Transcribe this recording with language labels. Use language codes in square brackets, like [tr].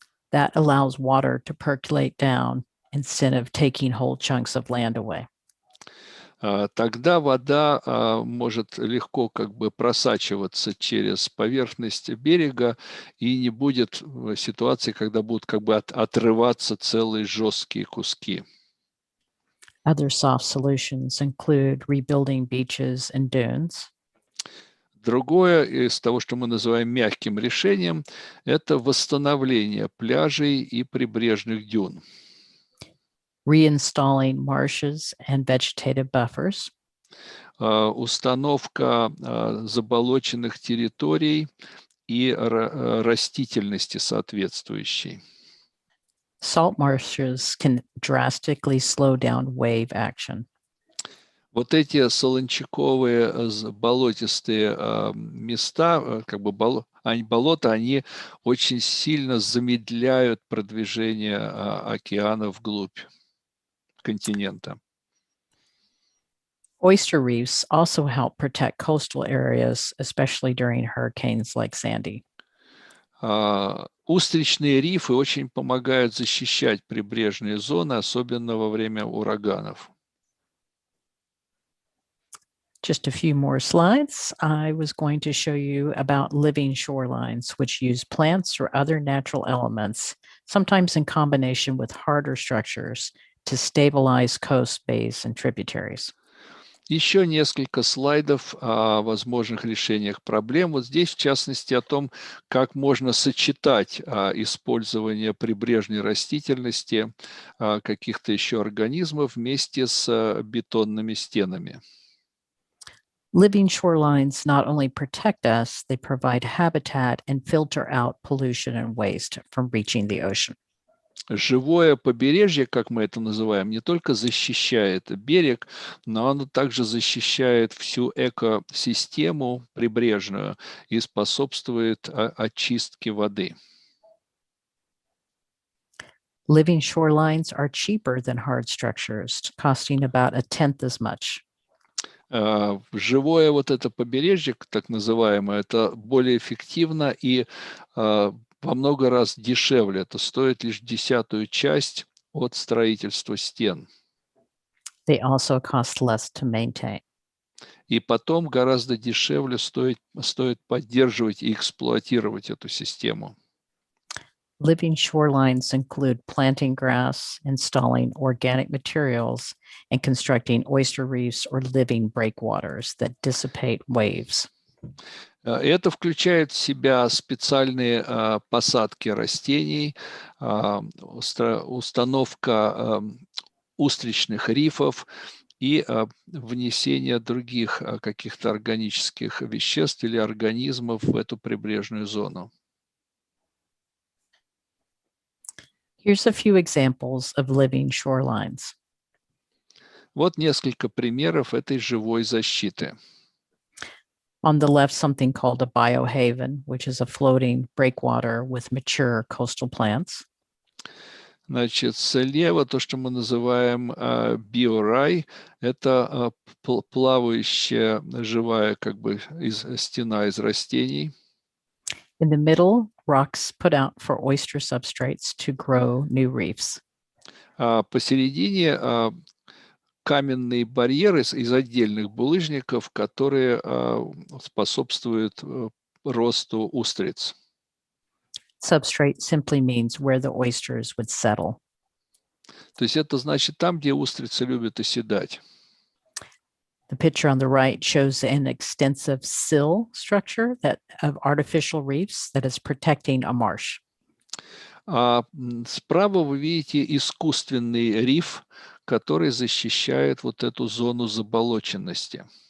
[en] That allows water to percolate down instead of taking whole chunks of land away. [ru] Тогда вода может легко просачиваться через поверхность берега, и не будет ситуации, когда будут отрываться целые жесткие куски. [en] Other soft solutions include rebuilding beaches and dunes. [ru] Другое из того, что мы называем мягким решением, это восстановление пляжей и прибрежных дюн. [en] Reinstalling marshes and vegetative buffers. [ru] Установка заболоченных территорий и растительности соответствующей. [en] Salt marshes can drastically slow down wave action. [ru] Вот эти солончаковые болотистые места, болота, они очень сильно замедляют продвижение океана вглубь континента. [en] Oyster reefs also help protect coastal areas, especially during hurricanes like Sandy. [ru] Устричные рифы очень помогают защищать прибрежные зоны, особенно во время ураганов. [en] Just a few more slides. I was going to show you about living shorelines, which use plants or other natural elements, sometimes in combination with harder structures, to stabilize coast bays and tributaries. [ru] Еще несколько слайдов о возможных решениях проблем. Вот здесь, в частности, о том, как можно сочетать использование прибрежной растительности, каких-то еще организмов вместе с бетонными стенами. [en] Living shorelines not only protect us, they provide habitat and filter out pollution and waste from reaching the ocean. [ru] живое побережье, как мы это называем, не только защищает берег, но оно также защищает всю экосистему прибрежную и способствует очистке воды. [en] Living shorelines are cheaper than hard structures, costing about 1/10 as much. [ru] Живое вот это побережье, так называемое, это более эффективно и во много раз дешевле. Это стоит лишь 1/10 часть от строительства стен. [en] They also cost less to maintain. [ru] И потом гораздо дешевле стоит поддерживать и эксплуатировать эту систему. [en] Living shorelines include planting grass, installing organic materials, and constructing oyster reefs or living breakwaters that dissipate waves. [ru] Это включает в себя специальные посадки растений, установка устричных рифов и внесение других каких-то органических веществ или организмов в эту прибрежную зону. [en] Here's a few examples of living shorelines. [ru] Вот несколько примеров этой живой защиты. [en] On the left, something called a biohaven, which is a floating breakwater with mature coastal plants. [ru] Значит, слева то, что мы называем биорай, это плавающая живая как бы стена из растений. [en] In the middle, rocks put out for oyster substrates to grow new reefs. [ru] Посередине каменные барьеры из отдельных булыжников, которые способствуют росту устриц. [en] Substrate simply means where the oysters would settle. [ru] То есть это значит там, где устрицы любят оседать. [en] The picture on the right shows an extensive sill structure of artificial reefs that is protecting a marsh. [ru] Справа вы видите искусственный риф, который защищает вот эту зону заболоченности.